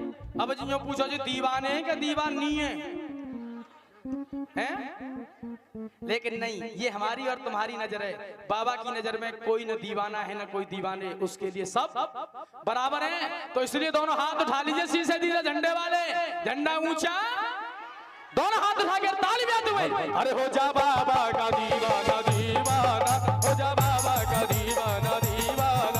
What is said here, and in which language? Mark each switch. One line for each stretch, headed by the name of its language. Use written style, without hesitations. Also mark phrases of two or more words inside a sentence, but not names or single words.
Hindi: अब जियो पूछो जी दीवाने हैं कि दीवानी है? लेकिन नहीं, ये हमारी और तुम्हारी नजर है। बाबा की नजर में कोई न दीवाना है न कोई दीवाने, उसके लिए सब बराबर हैं। तो इसलिए दोनों हाथ उठा लीजिए, सीधे सीधे झंडे वाले, झंडा ऊंचा, दोनों हाथ उठा के ताली बजा दो अरे हो जा बाबा का दीवाना दीवाना, हो जा बाबा का दीवाना दीवाना,